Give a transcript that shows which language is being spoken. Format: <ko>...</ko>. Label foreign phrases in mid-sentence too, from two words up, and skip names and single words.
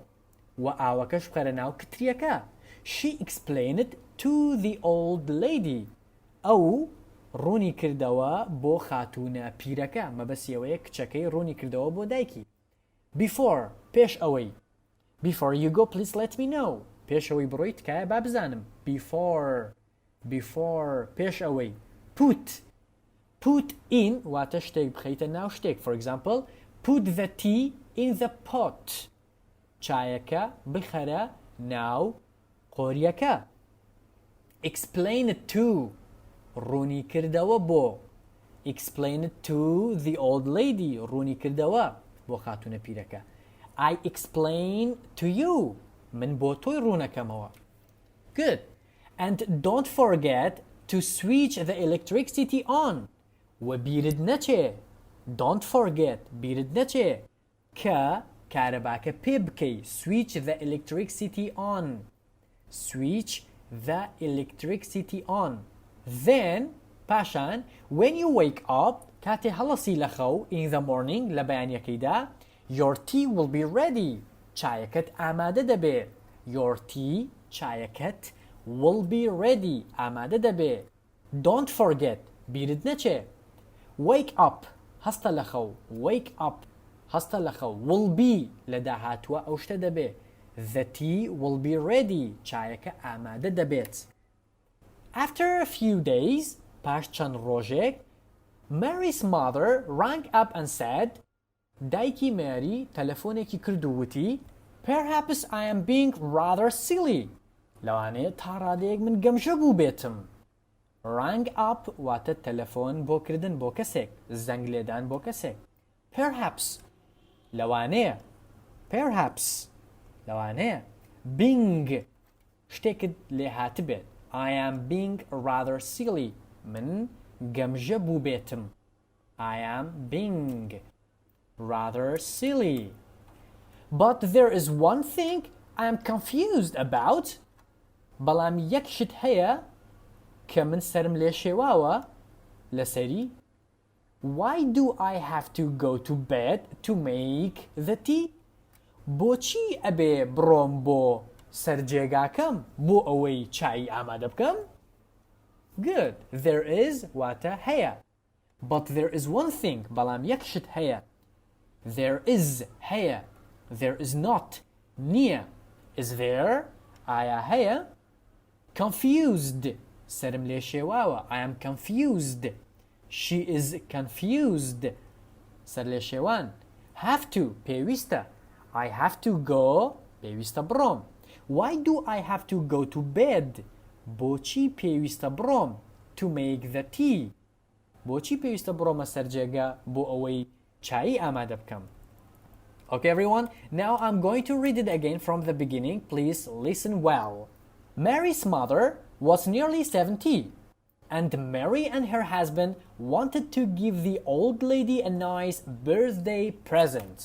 <ckb>و ئاوەکەش بخەرە ناو کتریەکە.</ckb> <en>She explained it to the old lady.</en> <ckb>ئەو ڕوونی کردەوە بۆ خاتونە پیرەکە. مەبەسیەوەیە کچەکەی ڕوونی کردەوە بۆ دایکی. Before. پێش ئەوەی.</ckb> <en>Before you go, please let me know.</en> <ckb>پێشەوەی بڕۆیت تکایە با بزانم.</ckb> <en>Before. before</en> <ckb>پیش ئەوەی</ckb> <en>put in</en> <ckb>واتە شتێک بخەیتە ناو شتێک.</ckb> <en>For example, put the tea in the pot.</en> <ckb>چایەکە بخەرە ناو قۆریەکە.</ckb> <en>Explain it to</en> <ckb>ڕوونی کردەوە بۆ.</ckb> <en>Explain it to the old lady</en> <ckb>ڕوونی کردەوە بۆ خاتونە پیرەکە.</ckb> <en>I explain to you</en> <ckb>من بۆ تۆی ڕوونەکەمەوە.</ckb> <en>Good. And don't forget to switch the electricity on.</en> <ckb>وبیرت نەچێ.</ckb> <en>Don't forget</en> <ckb>بیرت نەچێ کە کارەباکە پێ بکەی.</ckb> <en>Switch the electricity on. Switch the electricity on. Then پاشان when you wake up</en> <ckb>کاتێ هەڵەسی لە خەو</ckb> <en>in the morning</en> <ckb>لە بەیانیەکەیدا</ckb> <en>your tea will be ready.</en> <ckb>چایەکەت ئامادە دەبێ.</ckb> <en>Your tea چایەکەت will be ready</en> <ckb>ئامادە دەبێ.</ckb> <en>Don't forget</en> <ckb>بیرت نەچێ.</ckb> <en>Wake up</en> <ckb>هەستە لە خەو.</ckb> <en>Wake up</en> <ckb>هەستە لە خەو.</ckb> <en>Will be</en> <ckb>لە داهاتووە ئەو شتە دەبێ.</ckb> <en>The tea will be ready چایەکە ئامادە دەبێت. After a few days</en> <ckb>پاش چەند ڕۆژێک</ckb> <en>Mary's mother rang up and said</en> <ckb>دایکی ماری تەلەفۆنێکی کرد و وتی</ckb> <en>Perhaps I am being rather silly.</en> <ckb>لەوانەیە تا ڕادەیەک من گەمژە بوو بێتم.</ckb> <en>Rang up</en> <ckb>واتە تەلەفۆن بۆ کردن بۆ کەسێک. زەنگ لێدان بۆ کەسێک. Perhaps لەوانەیە. Perhaps لەوانەیە. Being شتێکت لێ هات بێت.</ckb> <en>I am being rather silly.</en> <ckb>من گەمژە بوو بێتم.</ckb> <en>I am being rather silly. But there is one thing I am confused about.</en> <ckb>بەڵام یەک شت هەیە کە من سرم لێ شێواوە لەسەری.</ckb> <en>Why do I have to go to bed to make the tea?</en> <ckb>بۆچی ئەبێ بڕۆم بۆ سەرجێگاکەم بۆ ئەوەی چای ئامادە بکەم؟</ckb> <en>Good. There is</en> <ckb>واتە هەیە.</ckb> <en>But there is one thing</en> <ckb>بەڵام یەک شت هەیە.</ckb> <en>There is هەیە. There is not نییە. Is there</en> <ckb>ئایا هەیە؟ Confused سرم لێ شێواوە.</ckb> <en>I am confused. She is confused.</en> <ckb>سەر لێ شێوان.</ckb> <en>Have to پێویستە. I have to go</en> <ckb>پێویستە بڕۆم.</ckb> <en>Why do I have to go to bed?</en> <ckb>بۆچی پێویستە بڕۆم</ckb> <en>to make the tea.</en> <ckb>بۆچی پێویستە بڕۆمە سەرجێگا بۆ ئەوەی چایی ئامادە بکەم.</ckb> <en>Okay everyone, now I'm going to read it again from the beginning. Please listen well. Mary's mother was nearly 70 and Mary and her husband wanted to give the old lady a nice birthday present.</en>